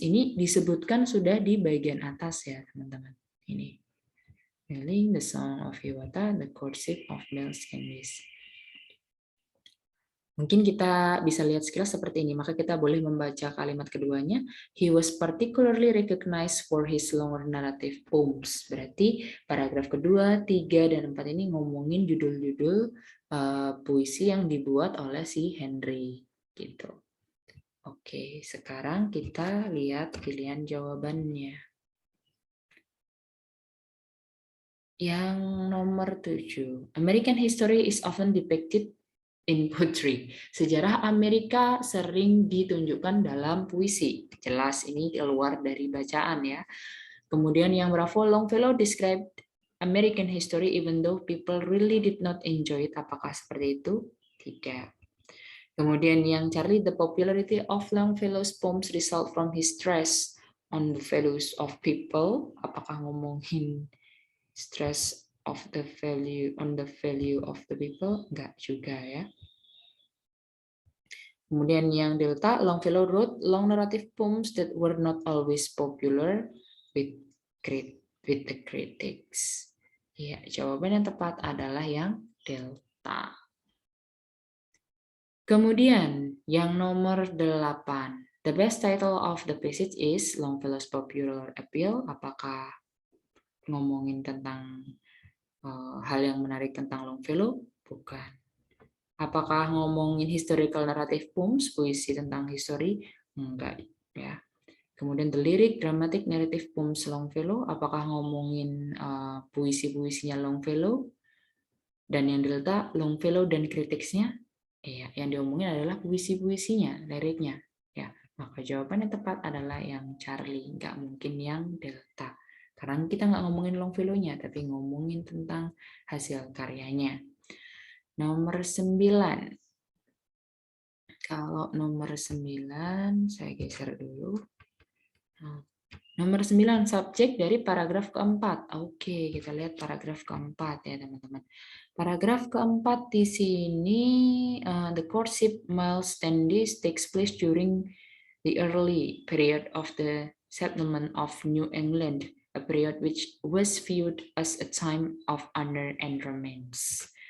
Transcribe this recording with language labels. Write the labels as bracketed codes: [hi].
[id] Ini disebutkan sudah di bagian atas ya teman-teman. Ini, The Song of Hiawatha, The Courtship of Miles Candice. Mungkin kita bisa lihat sekilas seperti ini, maka kita boleh membaca kalimat keduanya. [en] He was particularly recognized for his longer narrative poems. [id] Berarti paragraf kedua, 3, dan 4 ini ngomongin judul-judul puisi yang dibuat oleh si Henry. Gitu. Oke, sekarang kita lihat pilihan jawabannya. Yang nomor 7. [en] American history is often depicted in poetry. [id] Sejarah Amerika sering ditunjukkan dalam puisi. Jelas ini keluar dari bacaan ya. [en] Kemudian yang Bravo, Longfellow described American history even though people really did not enjoy it. [id] Apakah seperti itu? Tidak. Kemudian yang Charlie, [en] the popularity of Longfellow's poems result from his stress on the values of people. [id] Apakah ngomongin [en] stress of the value on the value of the people? [id] Enggak juga ya. Kemudian yang Delta, [en] Longfellow wrote long narrative poems that were not always popular with the critics. [id] Ya, jawaban yang tepat adalah yang Delta. Kemudian yang nomor 8. [en] The best title of the passage is Longfellow's Popular Appeal. [id] Apakah ngomongin tentang hal yang menarik tentang Longfellow? Bukan. Apakah ngomongin [en] historical narrative poems, [id] puisi tentang history? Enggak ya. Kemudian [en] the lyric dramatic narrative poems Longfellow, [id] apakah ngomongin puisi-puisinya Longfellow? Dan yang Delta, Longfellow dan kritiknya? Iya, yang diomongin adalah puisi-puisinya, liriknya. Ya, maka jawaban yang tepat adalah yang Charlie, nggak mungkin yang Delta. Karena kita nggak ngomongin Longfellow-nya, tapi ngomongin tentang hasil karyanya. Nomor 9. Kalau nomor 9, saya geser dulu. Nomor 9, subjek dari paragraf keempat. Oke, kita lihat paragraf keempat ya teman-teman. Paragraf keempat di sini, [en] the courtship Miles Standish takes place during the early period of the settlement of New England, a period which was viewed as a time of honor and romance.